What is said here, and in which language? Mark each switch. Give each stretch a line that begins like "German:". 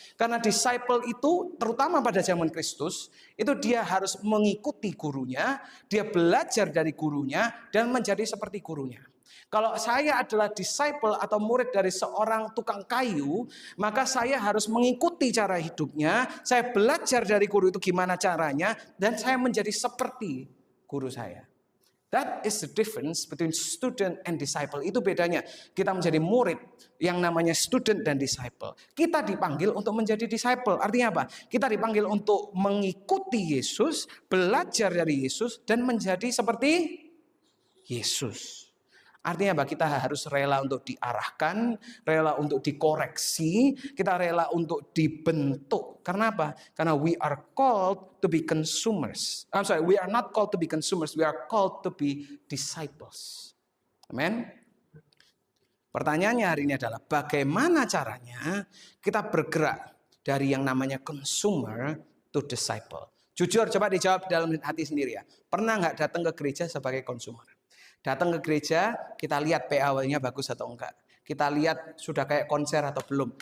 Indonesian: Karena disciple itu terutama pada zaman Kristus, itu dia harus mengikuti gurunya, dia belajar dari gurunya dan menjadi seperti gurunya. Kalau saya adalah disciple atau murid dari seorang tukang kayu, maka saya harus mengikuti cara hidupnya, saya belajar dari guru itu gimana caranya, dan saya menjadi seperti guru saya.
English: That is the difference between student and disciple.
Indonesian: Itu bedanya. Kita menjadi murid yang namanya student dan disciple. Kita dipanggil untuk menjadi disciple. Artinya apa? Kita dipanggil untuk mengikuti Yesus, belajar dari Yesus, dan menjadi seperti Yesus. Artinya apa? Kita harus rela untuk diarahkan, rela untuk dikoreksi, kita rela untuk dibentuk. Karena apa? Karena
English: we are called to be consumers. We are not called to be consumers, we are called to be disciples.
Indonesian: Amen. Pertanyaannya hari ini adalah bagaimana caranya kita bergerak dari yang namanya consumer to disciple. Jujur, coba dijawab dalam hati sendiri ya. Pernah nggak datang ke gereja sebagai consumer? Datang ke gereja, kita lihat PA-nya bagus atau enggak. Kita lihat sudah kayak konser atau belum.